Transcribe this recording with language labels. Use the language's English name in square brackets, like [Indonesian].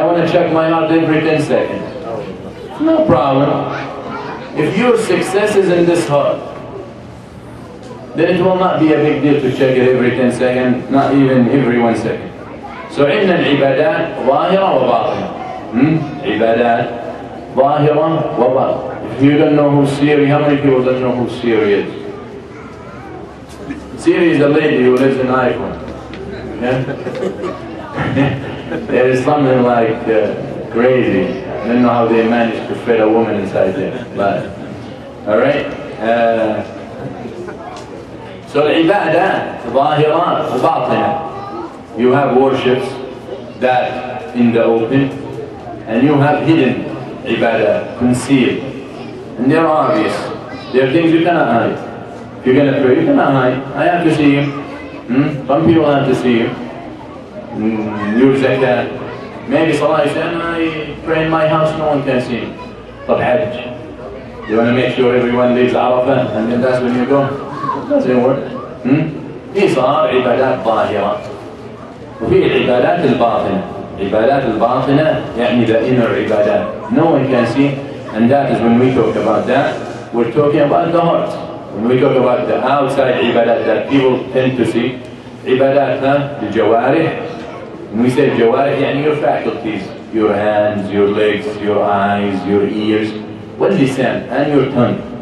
[English] I want to check my heart every 10 seconds. No problem. If your success is in this heart, then it will not be a big deal to check it every 10 seconds, not even every 1 second. So [Arabic] عندنا العبادات ظاهرة وباطنة. عبادات ظاهرة وباطنة. [English] If you don't know who Siri, how many people don't know who Siri is? Siri is a lady who lives in iPhone. Yeah? There is something like crazy. I don't know how they managed to fit a woman inside there. But, alright? So ibadah, [Arabic] ظاهرة وباطنة. [English] You have worships that in the open, and you have hidden ibadah, concealed. And they're obvious. They're things you cannot hide. If you're going to pray, you cannot hide. I have to see you. Some people have to see you. Your zakat. Maybe Salah, you say, I pray in my house, no one can see me. But Hajj. You want to make sure everyone leaves Arafah, and then that's when you go? It doesn't work. [Arabic] في صار عبادات ظاهرة وفي العبادات الباطنة. عبادات الباطنة يعني [English] the inner [Arabic] عبادات. [English] No one can see, and that is when we talk about that, we're talking about the heart. When we talk about the outside عبادات that people tend to see, [Arabic] عبادات الجوارح. [English] When we say [Arabic] الجوارح يعني [English] your faculties, your hands, your legs, your eyes, your ears, [Arabic] واللسان, [English] and your tongue.